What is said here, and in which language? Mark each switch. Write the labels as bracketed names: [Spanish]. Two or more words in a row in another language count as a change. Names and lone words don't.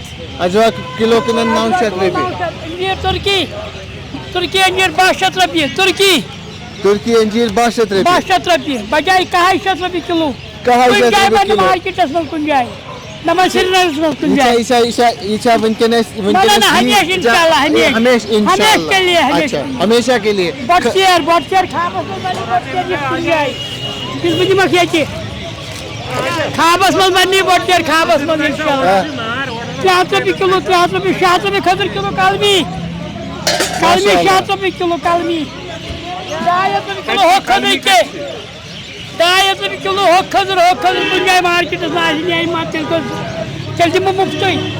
[Kashmiri] اجوا کِلوٗ کٕنان 900 رۄپیہِ. ترکی انجیر 500 رۄپیہِ. ترکی انجیر 500 رۄپیہِ بجاے 100 رۄپیہِ کِلوٗ. مارکیٹس منٛز کُنہِ جایہِ دپان سرینگرس منٛز کُنہِ جایہِ. یہ چھا ونکٮ۪نس [Urdu] ہمیشہ کے لیے [Kashmiri] بۄٹہٕ خابس منٛز بہٕ دِمکھ ییٚتہِ خابس منٛز بننہِ بۄٹہٕ خابس منٛز 300 رۄپیہِ کِلوٗ 300 رۄپیہِ 600 رۄپیہِ خٲطرٕ کِلوٗ کلمی 600 رۄپیہِ کِلوٗ کلمی 200 رۄپیہِ کِلوٗ ہۄ خٲطرٕ کہِ 200 رۄپیہِ کِلوٗ ہۄ خٲطرٕ کُنہِ جایہِ مارکیٹس منٛز آسہِ نیرِ ما تیٚلہِ دِمہٕ بہٕ مُفتٕے.